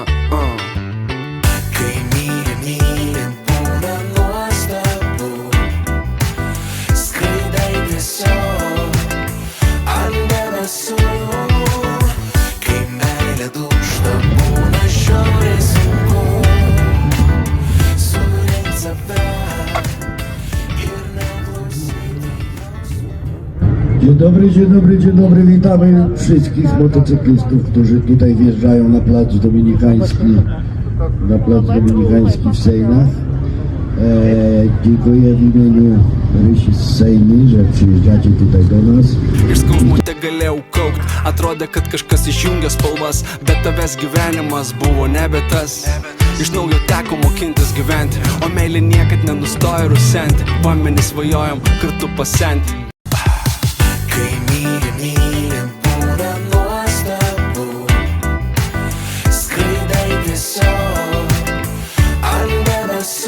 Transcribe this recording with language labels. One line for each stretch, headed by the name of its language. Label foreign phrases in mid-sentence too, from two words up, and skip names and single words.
Lithuanian: Kai mylim, būna nuostabu, skraidai tiesiog ant debesų. Kai meilė dūžta, būna žiauriai sunku surinkt save ir neklausyti jausmų.
Polish: Dzień dobry, witamy wszystkich motocyklistów, którzy tutaj wjeżdżają na plac dominikański w Sejnach. Dziękuję w imieniu Rysi z Sejny, że przyjeżdżacie tutaj do nas.
Lithuanian: Iš skausmo tegalėjau kaukt, atrodė, kad kažkas išjungė spalvas, bet tavęs gyvenimas buvo nebe tas. Iš naujo teko mokintis gyventi, o meilė niekad nenustoja rusenti. Pameni svajojam kartu pasenti. Kai mylim, būna nuostabu, skraidai tiesiog ant debesų.